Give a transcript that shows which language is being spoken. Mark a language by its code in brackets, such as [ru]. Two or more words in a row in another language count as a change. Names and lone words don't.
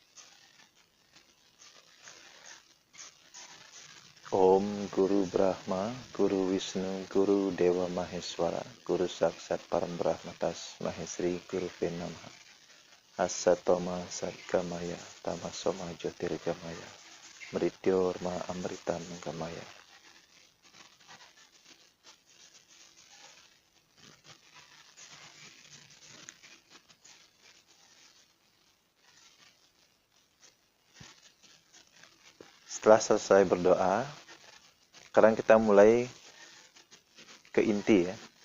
[sa] ॐ गुरु ब्रह्मा, गुरु विष्णु, गुरु देव महेश्वर, गुरु साक्षात् परम् ब्रह्म तस्मै श्री गुरवे नमः. असतो मा सद्गमय, तमसो मा ज्योतिर्गमय, मृत्योर्मा अमृतं गमय. [id] Setelah selesai berdoa, sekarang kita mulai ke inti ya.